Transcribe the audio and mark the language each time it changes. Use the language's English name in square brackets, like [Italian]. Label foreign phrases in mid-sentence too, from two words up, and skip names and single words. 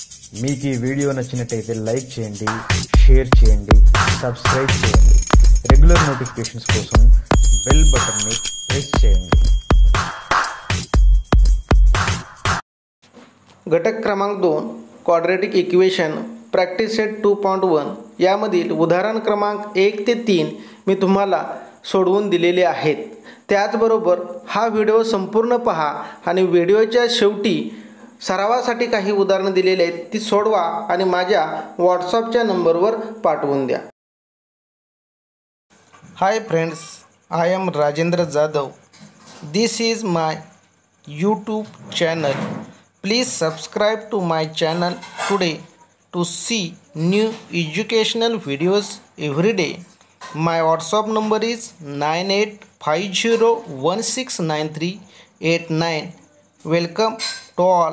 [Telugu] మీకు ఈ వీడియో నచ్చినట్లయితే లైక్ చేయండి, షేర్ చేయండి, సబ్స్క్రైబ్ చేయండి. [English] regular notifications [Telugu] కోసం [English] bell button [Telugu] ప్రెస్ చేయండి. [Marathi] घटक क्रमांक 2 [English] quadratic equation practice set [Marathi] 2.1 यामधील उदाहरण क्रमांक 1 ते 3 मी तुम्हाला सोडवून दिलेले आहेत. त्याचबरोबर हा व्हिडिओ संपूर्ण पहा आणि व्हिडिओच्या शेवटी सरावासाठी काही उदाहरणे दिलेली आहेत ती सोडवा आणि माझ्या व्हॉट्सॲपच्या नंबरवर पाठवून द्या. [English] Hi friends, I am राजेंद्र जाधव. This is my YouTube channel. Please subscribe to my channel today to see new educational videos every day. My WhatsApp number is 9850169389. Welcome to all.